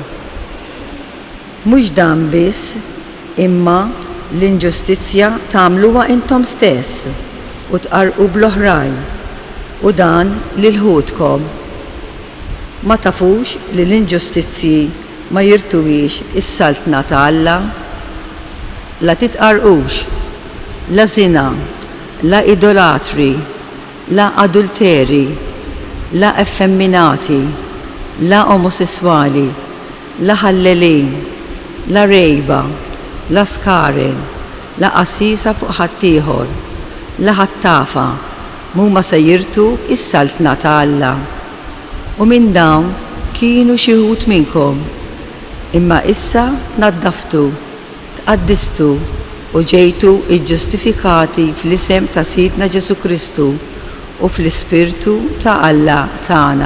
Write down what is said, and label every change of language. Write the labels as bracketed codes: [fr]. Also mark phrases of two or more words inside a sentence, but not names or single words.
[mt] Mhux dan biss, imma l-inġustizzja tagħmluha intom stess u tqarqu bl-oħrajn u dan lil ħudkom. Ma tafux li l-inġustizzji ma jirtuwix is-saltna ta' Alla? La titqarqux, la zina, la idolatri, la adulteri, la effeminati, la omosessuali, la ħallelin, la rejba, la skaren, la qassisa fuq ħaddieħor, la ħattafa, huma se jirtu is-saltna ta' Alla. U minn dawn kienu xi wħud minnkom, imma issa tnaddaftu, tqaddistu u ġejtu iġġustifikati fl-isem ta' Sidna Ġesu Kristu u fl-Ispirtu ta' Alla tagħna.